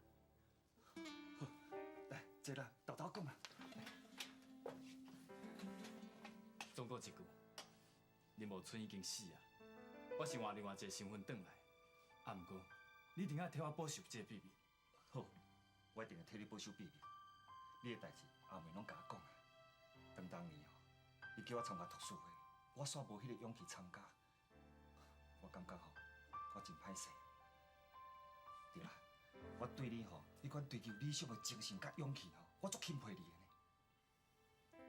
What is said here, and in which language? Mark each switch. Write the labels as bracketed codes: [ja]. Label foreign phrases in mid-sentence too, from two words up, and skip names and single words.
[nan] 好，来，坐啦，豆豆讲啊。总共一句，林无春已经死啊！我是换另外一个身份转来，啊，毋过你一定要替我保守这个秘密。好，我一定会替你保守秘密。你的代志阿妹拢甲我讲啊。当年哦，伊叫我参加读书会，我煞无迄个勇气参加。我感觉吼，我真歹势。对啦，我对你吼，迄款追求理想的精神甲勇气吼，我足钦佩你的呢。